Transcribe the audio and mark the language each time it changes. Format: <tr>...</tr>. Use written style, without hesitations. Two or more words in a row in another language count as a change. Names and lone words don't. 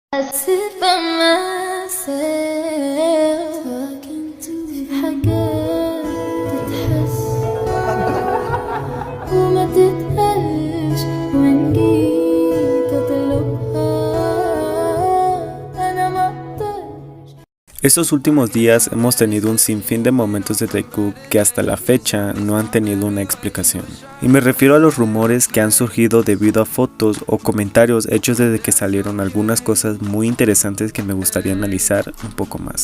<en>sit by myself talking to</en> <ar>حاجات تتحس وما تتقالش وإن جيت أطلبها أنا ما أقدرش.</ar> <es>Estos últimos días hemos tenido un sinfín de momentos de Taekook que hasta la fecha no han tenido una explicación. Y me refiero a los rumores que han surgido debido a fotos o comentarios hechos desde que salieron algunas cosas muy interesantes que me gustaría analizar un poco más.</es>